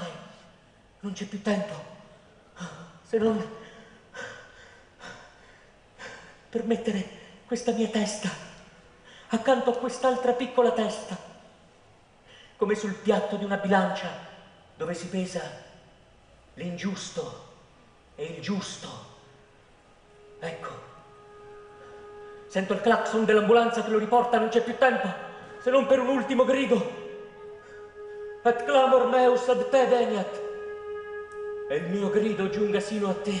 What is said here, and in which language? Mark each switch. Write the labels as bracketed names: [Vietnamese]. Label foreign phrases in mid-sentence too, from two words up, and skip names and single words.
[Italian] Non c'è più tempo, se non per mettere questa mia testa accanto a quest'altra piccola testa, come sul piatto di una bilancia dove si pesa l'ingiusto e il giusto. Ecco, sento il clacson dell'ambulanza che lo riporta, non c'è più tempo, se non per un ultimo grido. [Latin] Et clamor meus ad te veniat. [Italian] E il mio grido giunga sino a te.